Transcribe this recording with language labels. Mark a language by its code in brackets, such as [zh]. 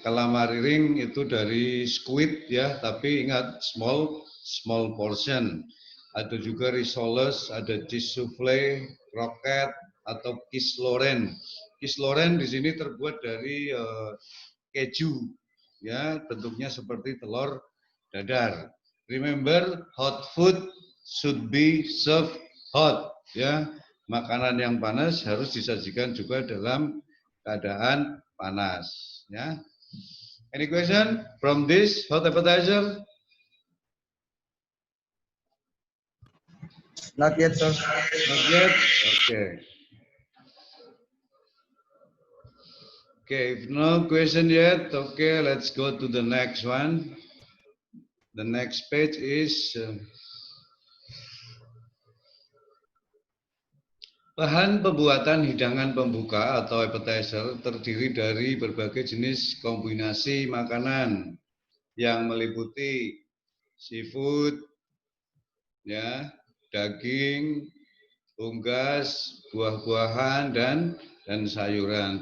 [id] Calamari ring itu dari squid ya, tapi ingat small portion. Ada juga risoles, ada cheese souffle, croquette atau quiche Lorraine. Quiche Lorraine di sini terbuat dari keju. Ya, bentuknya seperti telur dadar. [en] Remember, hot food should be served hot. [id] Ya, makanan yang panas harus disajikan juga dalam keadaan panas. Ya. [en] Any question from this hot appetizer? Not yet, sir. Not yet. Okay. Okay, if no question yet, okay, let's go to the next one. The next page is [id] bahan pembuatan hidangan pembuka atau appetizer terdiri dari berbagai jenis kombinasi makanan yang meliputi seafood, ya, daging, unggas, buah-buahan dan sayuran.